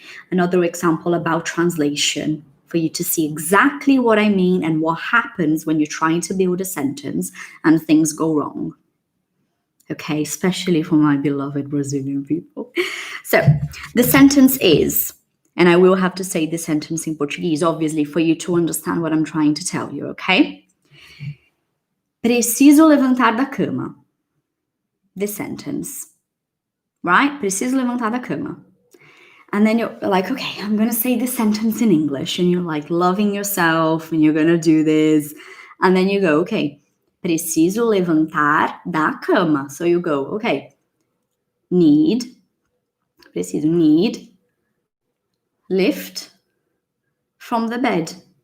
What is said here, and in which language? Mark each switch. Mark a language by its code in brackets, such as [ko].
[en] another example about translation for you to see exactly what I mean and what happens when you're trying to build a sentence and things go wrong. Okay, especially for my beloved Brazilian people. So the sentence is, and I will have to say the sentence in Portuguese, obviously, for you to understand what I'm trying to tell you, okay? [pt] Preciso levantar da cama. [en] This sentence, right? [pt] Preciso levantar da cama. [en] And then you're like, okay, I'm going to say this sentence in English. And you're like loving yourself and you're going to do this. And then you go, okay, [pt] preciso levantar da cama. [en] So you go, okay, preciso need, lift from the bed.